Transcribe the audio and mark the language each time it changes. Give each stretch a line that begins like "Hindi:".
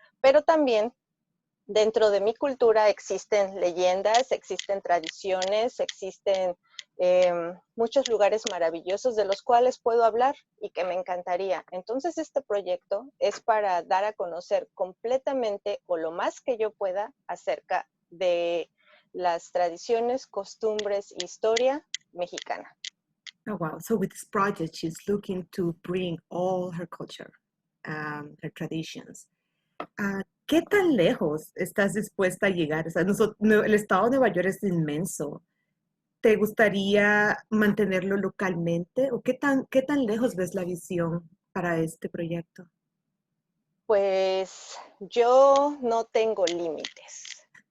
Spanish: Pero también dentro de mi cultura existen leyendas, existen tradiciones, existen muchos lugares maravillosos de los cuales puedo hablar y que me encantaría. Entonces este proyecto es para dar a conocer completamente o lo más que yo pueda acerca de las tradiciones, costumbres, historia mexicana.
English: Oh, wow. So with this project, she's looking to bring all her culture, her traditions.
Spanish: ¿Qué tan lejos estás dispuesta a llegar? O sea, el estado de Nueva York es inmenso. ¿Te gustaría mantenerlo localmente? ¿O qué tan lejos ves la visión para este proyecto? Pues yo no tengo límites.